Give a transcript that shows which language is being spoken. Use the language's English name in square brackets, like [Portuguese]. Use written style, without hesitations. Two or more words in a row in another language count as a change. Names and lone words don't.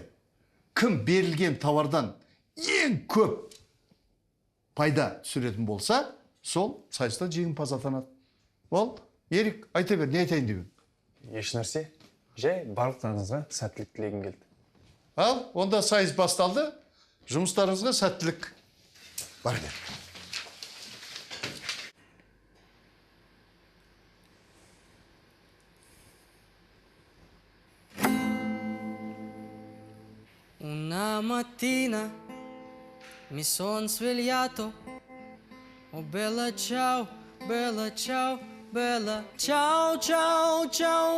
[Kazakh] Кім берілген товардан ең көп пайда түсіретін болса, сол сайыста жеңімпаз атанады. Ол, Ерік, айта бер, не айтайын деп? Еш нәрсе, жай барлықтарыңызға сәттілік тілегім келді. Ал, онда сайыс басталды. Жұмыстарыңызға сәттілік. Бар бер. [Italian] Una mattina mi son svegliato. Oh bella ciao, bella ciao, bella ciao, ciao, ciao.